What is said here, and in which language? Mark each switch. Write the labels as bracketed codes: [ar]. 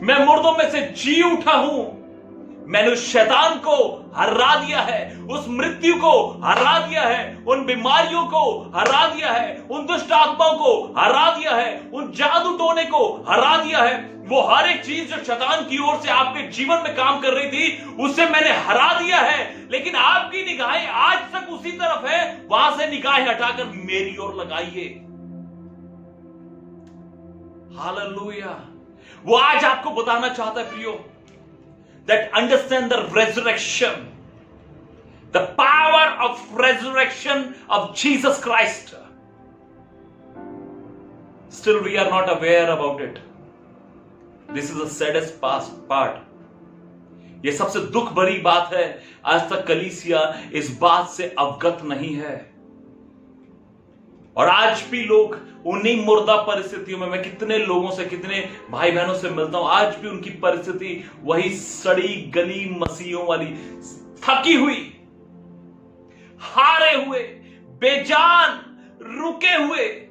[hi] मैं मुर्दों में से जी उठा हूं, मैंने उस शैतान को हरा दिया है, उस मृत्यु को हरा दिया है, उन बीमारियों को हरा दिया है, उन दुष्ट आत्माओं को हरा दिया है, उन जादू टोने को हरा दिया है। वो हर एक चीज जो शैतान की ओर से आपके जीवन में काम कर रही थी, उसे मैंने हरा दिया है। लेकिन आपकी निगाहें आज तक उसी तरफ है, वहां से निगाहें हटाकर मेरी ओर लगाइए। हालेलुया। वो आज आपको बताना चाहता है प्रियो, [en] that understand the resurrection, the power of resurrection of Jesus Christ. Still we are not aware about it. This is the saddest part. [hi] ये सबसे दुख भरी बात है, आज तक कलीसिया इस बात से अवगत नहीं है। और आज भी लोग उन्हीं मुर्दा परिस्थितियों में, मैं कितने लोगों से, कितने भाई बहनों से मिलता हूं, आज भी उनकी परिस्थिति वही सड़ी गली मसीहों वाली, थकी हुई, हारे हुए, बेजान, रुके हुए।